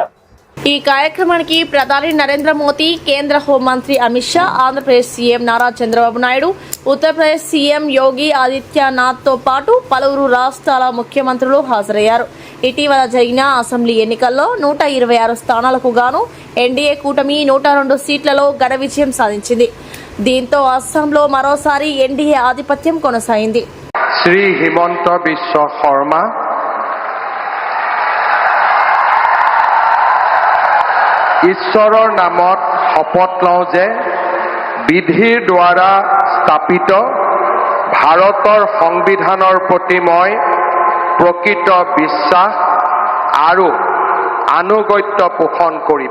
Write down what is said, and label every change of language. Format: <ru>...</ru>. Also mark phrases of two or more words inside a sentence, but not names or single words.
<te>ఈ కార్యక్రమానికి ప్రధాని నరేంద్ర మోదీ, కేంద్ర హోంమంత్రి అమిత్ షా, ఆంధ్రప్రదేశ్ సీఎం నారా చంద్రబాబు నాయుడు, ఉత్తరప్రదేశ్ సీఎం యోగి ఆదిత్యనాథ్ తో పాటు పలువురు రాష్ట్రాల ముఖ్యమంత్రులు హాజరయ్యారు. ఇటీవల జరిగిన అసెంబ్లీ ఎన్నికల్లో 126 స్థానాలకు గాను ఎన్డీఏ కూటమి 102 సీట్లలో ఘన విజయం సాధించింది. దీంతో అస్సాంలో మరోసారి ఎన్డీఏ ఆధిపత్యం కొనసాగింది.</te> <as>శ్రీ హిమంత బిశ్వ శర్మ ঈশ্বৰৰ নামত শপত লওঁ যে বিধিৰ দ্বাৰা স্থাপিত ভাৰতৰ সংবিধানৰ প্ৰতি মই প্ৰকৃত বিশ্বাস আৰু আনুগত্য পোষণ কৰিম।</as>